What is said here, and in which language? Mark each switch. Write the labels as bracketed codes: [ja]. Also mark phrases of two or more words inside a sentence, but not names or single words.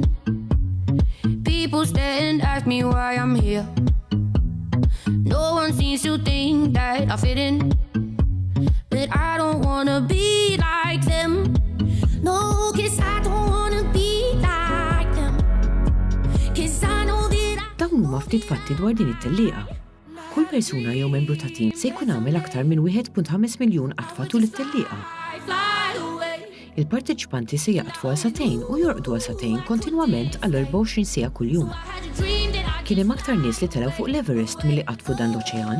[en] People stare and ask me why I'm here. No one seems to think that I fit in. But I don't wanna be like them. No, 'cause I don't wanna be like them. 'Cause I know that I... [mt] Dawn huma ftit fatti dwar din it-tellieqa. Kull persuna jew membru ta' tim se jkun għamel aktar minn 1.5 miljun qatfa tul it-tellieqa. Il-parteċipanti se jaqtfu għal satejn u jorqdu għal satejn kontinwament għal 24 sija kuljum. Kien hemm aktar nies li telgħu fuq l-Everest milli qatfu dan l-oċean.